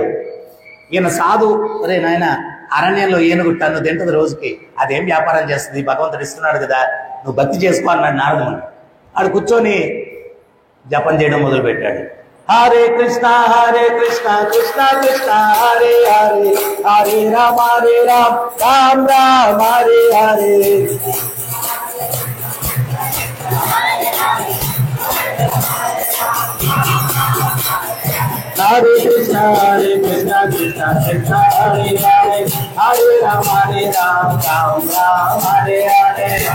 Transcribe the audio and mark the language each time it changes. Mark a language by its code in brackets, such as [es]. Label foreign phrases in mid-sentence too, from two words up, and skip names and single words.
[te] ఈయన సాధు, అరే నాయన అరణ్యంలో ఏనుగు టన్ను తింటుంది రోజుకి, అదేం వ్యాపారం చేస్తుంది, భగవంతుడు ఇస్తున్నాడు కదా, నువ్వు భక్తి చేసుకో అన్నాడు నారదముని. ఆడు కూర్చొని జపం చేయడం మొదలు పెట్టాడు. హరే కృష్ణ కృష్ణ కృష్ణ హరే హరే, హరే రామ రామ రామ హరే హరే. హరే కృష్ణ కృష్ణ కృష్ణ హరే హరే, హరే రామ రామ రామ హరే హరే.